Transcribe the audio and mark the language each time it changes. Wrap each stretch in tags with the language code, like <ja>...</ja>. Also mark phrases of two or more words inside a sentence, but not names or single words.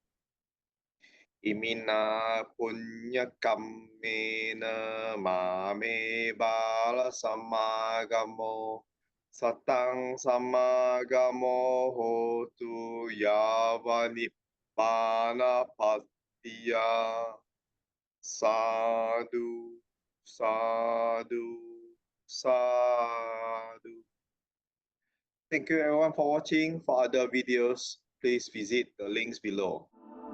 <pi>Imina punya kammena mame bala samagamo satang samagamo hotu yava nibbana patiya. Sadhu, sadhu, sadhu.</pi> <en>Thank you everyone for watching. For other videos, please visit the links below.</en>